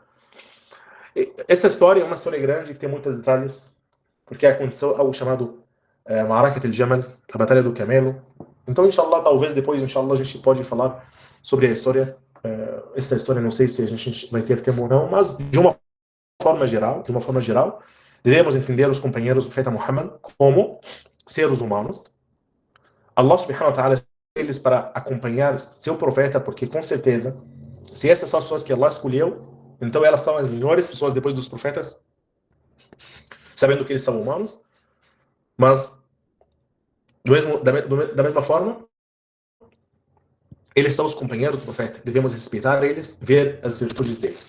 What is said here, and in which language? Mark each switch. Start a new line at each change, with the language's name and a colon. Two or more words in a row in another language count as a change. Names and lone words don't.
Portuguese: Essa história é uma história grande que tem muitos detalhes, porque aconteceu algo chamado Ma'arakat al-Jamal, a Batalha do Camelo. Então, inshallah, talvez depois, inshallah, a gente pode falar sobre a história. Essa história, não sei se a gente vai ter tempo ou não, mas de uma forma geral, devemos entender os companheiros do profeta Muhammad como seres humanos.
Arabic: الله سبحانه وتعالى
Portuguese: eles para acompanhar seu profeta, porque com certeza, se essas são as pessoas que Allah escolheu, então elas são as melhores pessoas depois dos profetas, sabendo que eles são humanos, mas da mesma forma, eles são os companheiros do profeta, devemos respeitar eles, ver as virtudes deles.